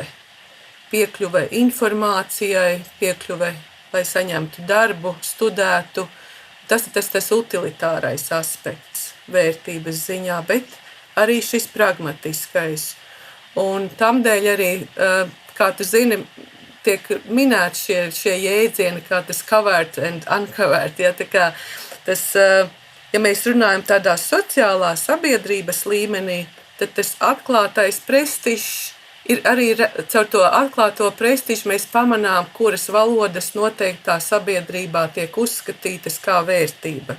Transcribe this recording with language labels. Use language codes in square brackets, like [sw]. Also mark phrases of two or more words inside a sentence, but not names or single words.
[lv] Piekļuve informācijai, piekļuve, lai saņemtu darbu, studētu. Tas ir tas utilitārais aspekts vērtības ziņā, bet arī šis pragmatiskais. Un tamdēļ arī, kā tu zini, tiek minēti šie jēdzieni, kā tas [en] covered and uncovered. [lv] Ja, tā kā tas, ja mēs runājam tādā sociālā sabiedrības līmenī, tad tas atklātais prestižs ir arī caur to atklāto prestižu mēs pamanām, kuras valodas noteiktā sabiedrībā tiek uzskatītas kā vērtība.